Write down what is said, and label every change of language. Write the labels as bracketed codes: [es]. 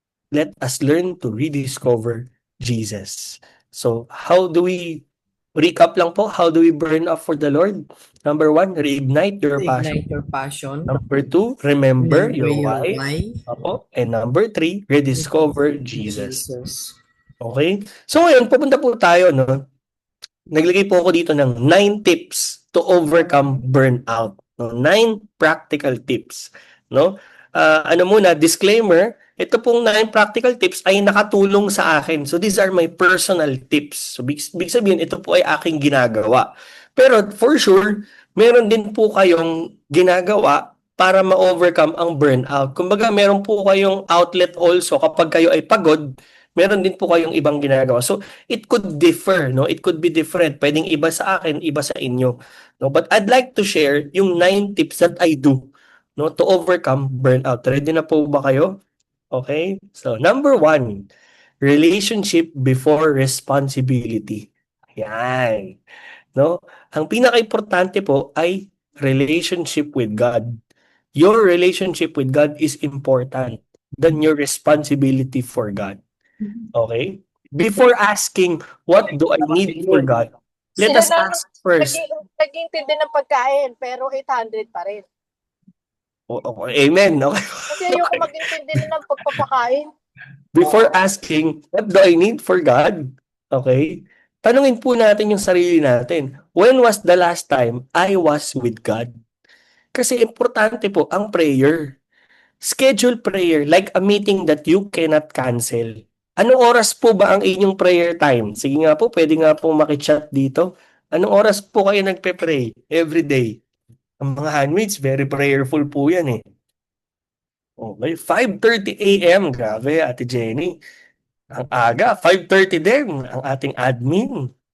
[en] Let us learn to rediscover Jesus. So, how do we recap lang po? How do we burn up for the Lord? Number 1, reignite your passion. Ignite your passion. Number 2, remember your why. why. Opo. And number 3, rediscover Jesus. Jesus. Okay? [tl] So ngayon, pupunta po tayo, no? Naglagay po ako dito ng 9 tips to overcome burnout. No? 9 practical tips. No? Ano muna, disclaimer, ito pong 9 practical tips ay nakatulong sa akin. [en] So these are my personal tips. So [tl] big sabihin, ito po ay aking ginagawa. Pero for sure, meron din po kayong ginagawa para ma-overcome ang burnout. Kumbaga, meron po kayong outlet also kapag kayo ay pagod, meron din po kayong ibang ginagawa. [en] So, it could differ, no? It could be different. [tl] Pwedeng iba sa akin, iba sa inyo. No? [en] But I'd like to share yung 9 tips that I do, no, to overcome burnout. Ready [tl] na po ba kayo? [en] Okay? So, number 1, relationship before responsibility. Yan. No? [tl] Ang pinaka-importante po ay relationship with God. [en] Your relationship with God is important than your responsibility for God. Okay? Before asking, what do I need for God? Let us ask first. [tl] Nag-intindi ng pagkain, pero 800 pa rin. [en] Amen. Okay. [tl] Kasi ayoko mag-intindi na ng pagpapakain. [en] Before asking, what do I need for God? Okay? [tl] Tanungin po natin yung sarili natin. [en] When was the last time I was with God? [tl] Kasi importante po ang [en] prayer. Schedule prayer like a meeting that you cannot cancel. [tl] Anong oras po ba ang inyong prayer time? Sige nga po, pwede nga po makichat dito. Anong oras po kayo nagpe-pray every day? Ang mga handmaids, [en] very prayerful [tl] po yan eh. Okay, 5:30 a.m. Grabe, Ate Jenny. Ang aga, 5:30 din ang ating admin.